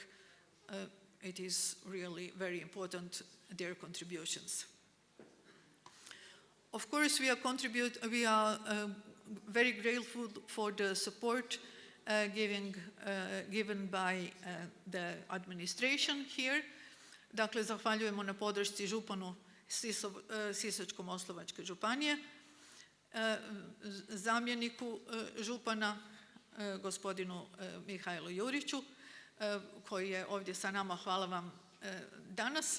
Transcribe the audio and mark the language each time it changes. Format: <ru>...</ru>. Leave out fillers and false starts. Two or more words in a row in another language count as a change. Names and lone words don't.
<en>It is really very important, their contributions. Of course, we are very grateful for the support given by the administration here.</en> <hr>Dakle, zahvaljujemo na podršci županu Sisačko-moslavačke županije, zamjeniku župana, gospodinu Mihajlu Juriću, koji je ovdje sa nama, hvala vam danas.</hr>